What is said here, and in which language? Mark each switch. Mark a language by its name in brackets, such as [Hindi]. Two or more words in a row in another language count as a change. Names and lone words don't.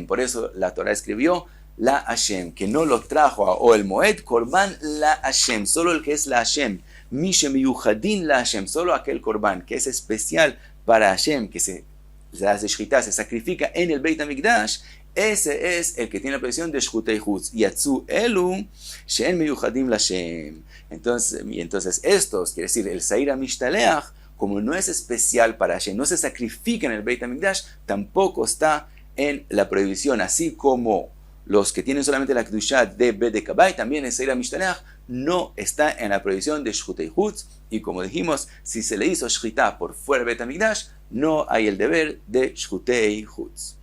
[Spanish] Por eso la Torah escribió [Hebrew] la Hashem, [Spanish] que no lo trajo a Ohel Moed, [Hebrew] korban la Hashem, [Spanish] solo el que es [Hebrew] la Hashem, Mishem Yuhadin la Hashem, [Spanish] solo aquel korban que es especial para Hashem, que se hace shchita, se sacrifica en el Beit HaMikdash, ese es el que tiene la prohibición de [Hebrew] shchutei chutz. Yatzu elu she'en meyuchadim la Hashem. [Spanish] Entonces estos, quiere decir el [Hebrew] Sa'ir HaMishtalech, [Spanish] como no es especial para Hashem, no se sacrifica en el Beit HaMikdash, tampoco está en la prohibición, así como los que tienen solamente la kedusha de [Hebrew] Bedek Habayit, [Spanish] también el [Hebrew] Sa'ir HaMishtalech [Spanish] no está en la prohibición de [Hebrew] shchutei chutz, [Spanish] y como dijimos, si se le hizo shchita por fuera del Beit HaMikdash, no hay el deber de [Hebrew] shchutei chutz.